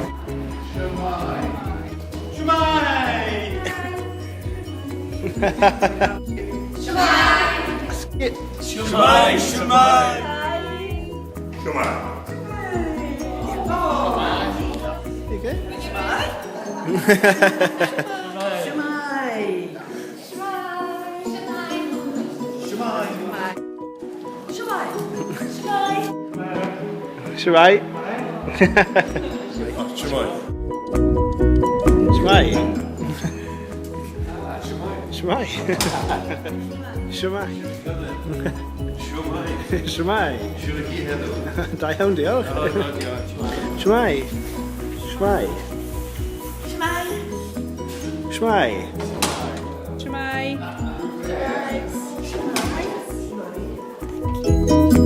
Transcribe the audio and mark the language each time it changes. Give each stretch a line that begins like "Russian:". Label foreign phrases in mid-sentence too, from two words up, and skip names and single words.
Welsh: Shwmae! Shwmae! Shwmae.
English: You good?
Welsh: Shwmae! Shwmae! Shwmae! Shwmae! Shwmae! Da iawn, diolch. Shwmae! Shwmae! Shwmae! Shwmae.
English: Thank you.